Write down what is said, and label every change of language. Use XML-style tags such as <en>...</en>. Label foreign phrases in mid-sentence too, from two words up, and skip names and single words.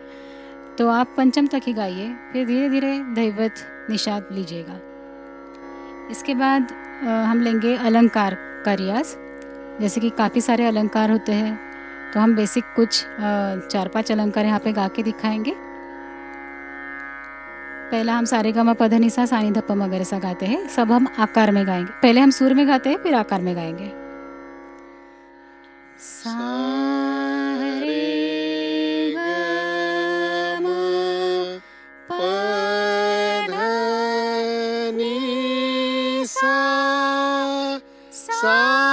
<hi>तो आप पंचम तक ही गाइए, फिर धीरे धीरे दैवत निषाद लीजिएगा। इसके बाद हम लेंगे अलंकार का रियाज़। जैसे कि काफ़ी सारे अलंकार होते हैं, तो हम बेसिक कुछ 4-5 अलंकार यहाँ पे गा के दिखाएंगे। पहला हम सारे ग म प ध नि सा सा नि ध प म ग रे सा गाते हैं। सब हम आकार में गाएंगे। पहले हम सुर में गाते हैं, फिर आकार में गाएंगे। सा रे ग म प ध नि सा सा</hi>